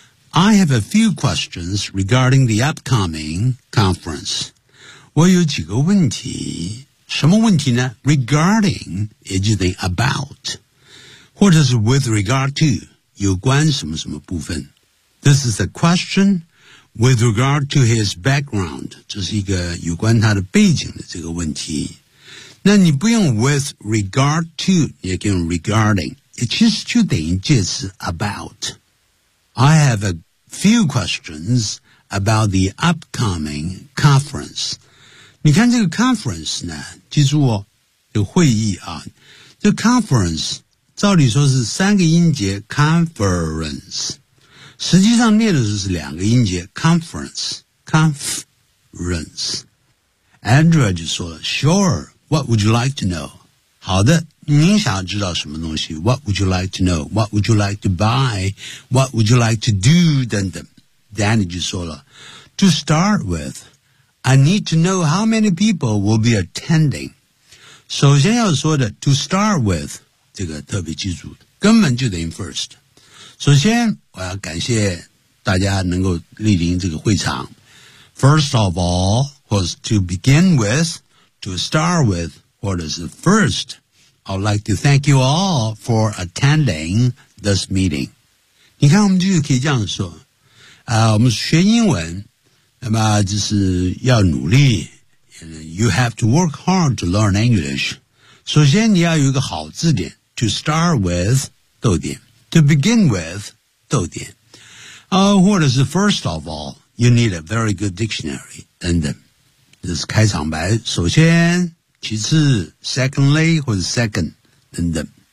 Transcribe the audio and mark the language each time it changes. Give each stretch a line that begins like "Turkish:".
English: I have a few questions regarding the upcoming conference.
Chinese: 我有几个问题。什么问题呢？Regarding, 也就是 about, 或者是 with regard to, 有关什么什么部分。
English: This is a question with regard to his background.
Chinese: 这是一个有关他的背景的这个问题。那你不用 with regard to, 也可以用 regarding. 其实就等于介词 about.
English: I have aFew questions about the upcoming conference.
Chinese: 你看这个 conference 呢，记住哦，有会议啊。这 conference 照理说是三个音节 conference， 实际上念的时候是两个音节 conference conference。
English: Andrew
Chinese: 就说了
English: ，Sure， what would you like to know？
Chinese: 好的，您想要知道什么东西 ？
English: What would you like to know？ What would you like to buy？ What would you like to do？ 等等。 Danny
Chinese: 就说了
English: ，To start with。 I need to know how many people will be attending.
Chinese: 首先要说的 to start with, 这个特别记住根本就等于 first. 首先我要感谢大家能够莅临这个会场。
English: First of all, 或是 to begin with, to start with, 或者是 first, I would like to thank you all for attending this meeting.
Chinese: 你看我们就可以这样说、我们学英文那么就是要努力
English: You have to work hard to learn English
Chinese: 首先你要有一个好字典 To start with 逗点 To begin with 逗点、或者是 first of all
English: You need a very good dictionary
Chinese: 等等这是开场白首先其次 secondly 或者 second 等等